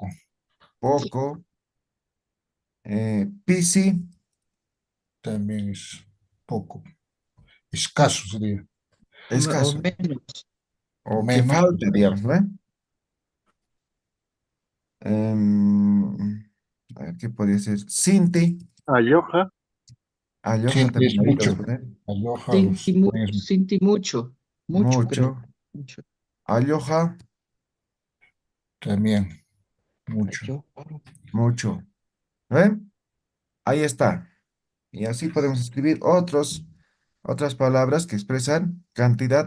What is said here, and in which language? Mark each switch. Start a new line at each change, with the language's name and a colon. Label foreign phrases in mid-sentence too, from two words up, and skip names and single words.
Spanish: poco. Pisi, También es poco. Escaso sería. O escaso. menos. O que Menos falta, escaso. digamos, ¿no ve? Em, a ver, ¿qué podría ser? Sinti, ayoja, alhoja Sí, también es ahí lo vas mucho. a poner. Aloha también es Sinti mucho. Mucho, Mucho. creo. Mucho. Alhoja, también Ay, mucho. yo. mucho. ¿Ve? Ahí está. Y así podemos escribir otras palabras que expresan cantidad.